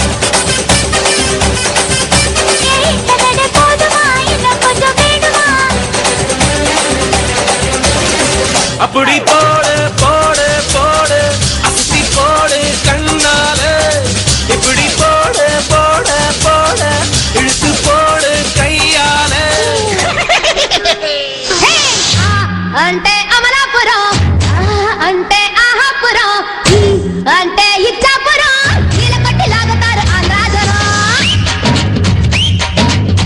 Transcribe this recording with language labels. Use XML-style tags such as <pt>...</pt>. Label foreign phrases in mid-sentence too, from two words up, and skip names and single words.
<ta>இந்த நட போதுமா, இன்னும் கொஞ்சம் வேணுமா? அப்படி போடு போடு போடு அஸ்தி போடு கண்ணாலே, இப்படி போடு போடு போடு இழுத்து போடு கையாலே.</ta> <te>అంటే అమలాపురం, అంటే ఆహాపురం, అంటే ఇచ్చాపురం, నీలకొట్టి లాగుతారు ఆంధ్రాజనం.</te>